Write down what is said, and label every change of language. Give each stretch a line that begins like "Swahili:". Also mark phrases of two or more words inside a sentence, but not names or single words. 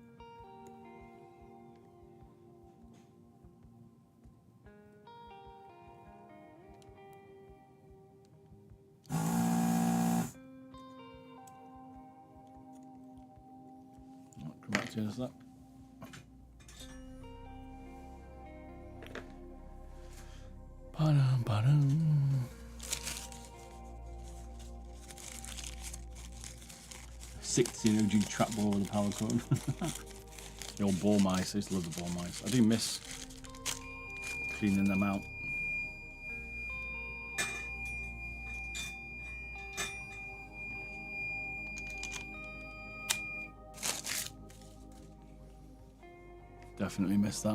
English: Just that. Ba-dum, ba-dum. 16 OG trap ball with a power cord. The old ball mice. I used to love the ball mice. I do miss cleaning them out. Definitely missed that.